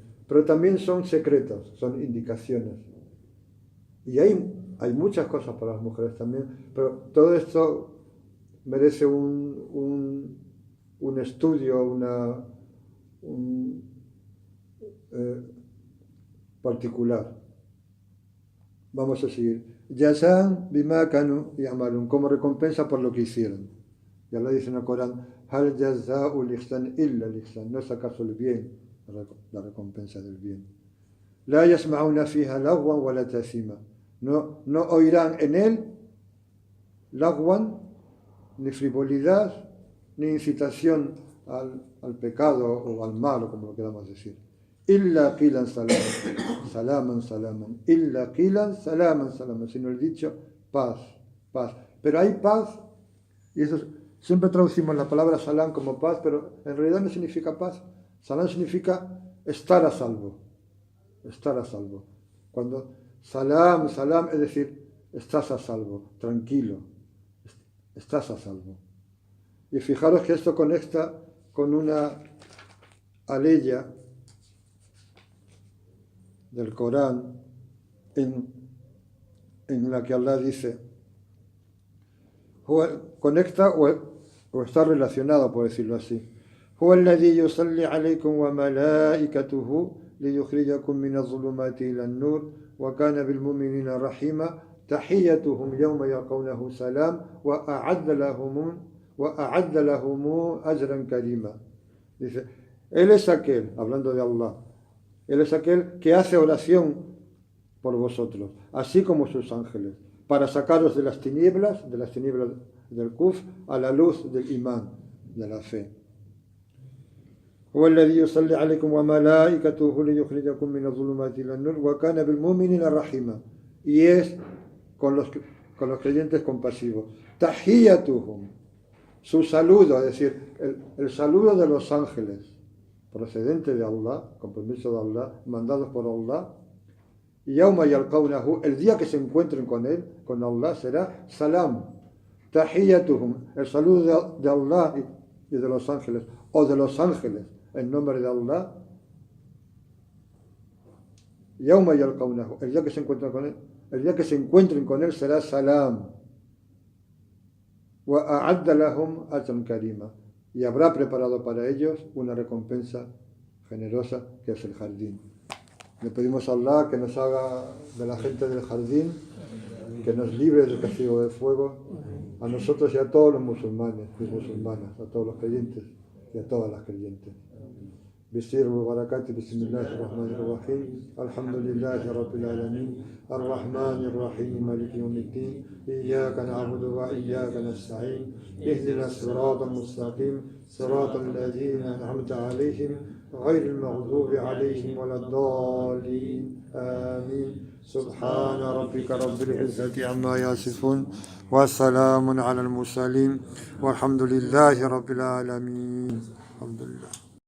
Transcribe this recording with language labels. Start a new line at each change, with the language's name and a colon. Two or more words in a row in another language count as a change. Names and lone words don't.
Spanish: Pero también son secretos, son indicaciones. Y hay muchas cosas para las mujeres también, pero todo esto merece un estudio, particular. Vamos a seguir.
Arabic: جزاء بما كانوا يعملون,
Spanish: como recompensa por lo que hicieron. Y Allah dice en el Corán,
Arabic: هل جزاء الإحسان إلا الإحسان.
Spanish: ¿No es acaso el bien la recompensa del bien?
Arabic: لا يسمعون فيها لغوا ولا تأثيما.
Spanish: No oirán en él lagwan, ni frivolidad, ni incitación al pecado o al mal, o como lo queramos decir.
Arabic: إلا قيلا سلاما سلاما سلاما. إلا قيلا سلاما سلاما.
Spanish: Sino el dicho paz, paz. Pero hay paz, y eso siempre traducimos la palabra salam como paz, pero en realidad no significa paz. Salam significa estar a salvo. Estar a salvo. Cuando salam, es decir, estás a salvo, tranquilo, estás a salvo. Y fijaros que esto conecta con una aleya del Corán en la que Allah dice, conecta o está relacionado, por decirlo así.
Arabic: هو الذي يصلي عليكم وملائكته ليخرجكم من الظلمات إلى النور وكان بالمؤمنين رحيما تحيتهم يوم يلقونه سلام وأعد لهم أجرا كريما.
Spanish: Dice, Él es aquel, hablando de Allah, Él es aquel que hace oración por vosotros, así como sus ángeles, para sacaros de las tinieblas del kufr, a la luz del imán, de la fe.
Arabic: هو الذي يصلي عليكم وملائكته ليخرجكم من الظلمات إلى النور وكان بالمؤمنين رحيما.
Spanish: Y es con los creyentes compasivos. Tahiyyatuhum, su saludo, es decir, el saludo de los ángeles, procedente de Allah, con permiso de Allah, mandados por Allah.
Arabic: يوم يلقونه,
Spanish: el día que se encuentren con él, con Allah, será salam. Tahiyyatuhum, el saludo de Allah y de los ángeles, o de los ángeles, en nombre de Allah.
Arabic: يوم يلقونه,
Spanish: el día que se encuentren con él, será salam.
Arabic: وأعد لهم أجرا كريما,
Spanish: y habrá preparado para ellos una recompensa generosa, que es el jardín. Le pedimos a Allah que nos haga de la gente del jardín, que nos libre del castigo del fuego, a nosotros y a todos los musulmanes y musulmanas, a todos los creyentes y a todas las creyentes.
Arabic: بسير وبركاته بسم الله الرحمن الرحيم الحمد لله رب العالمين الرحمن الرحيم مالك يوم الدين إياك نعبد وإياك نستعين اهدنا الصراط المستقيم صراط الذين أنعمت عليهم غير المغضوب عليهم ولا الضالين آمين سبحان ربك رب العزة عما يصفون وسلام على المرسلين والحمد لله رب العالمين الحمد لله.